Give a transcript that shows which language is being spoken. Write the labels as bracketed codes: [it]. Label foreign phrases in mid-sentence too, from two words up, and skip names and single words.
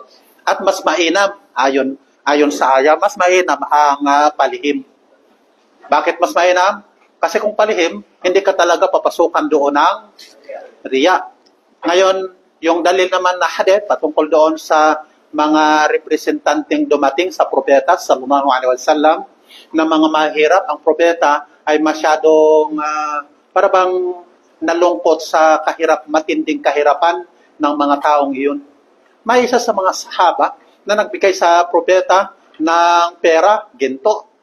[tl] At mas mainam, ayon sa aya, mas mainam ang palihim. Bakit mas mainam? Kasi kung palihim, hindi ka talaga papasukan doon ng riya. Ngayon, yung dalil naman na hadith patungkol doon sa mga representanteng dumating sa propeta [ar] صلى الله عليه وسلم [tl] na mga mahirap, ang propeta ay masyadong para bang nalungkot sa matinding kahirapan ng mga taong iyon. May isa sa mga sahaba na nagbigay sa propeta ng pera, ginto.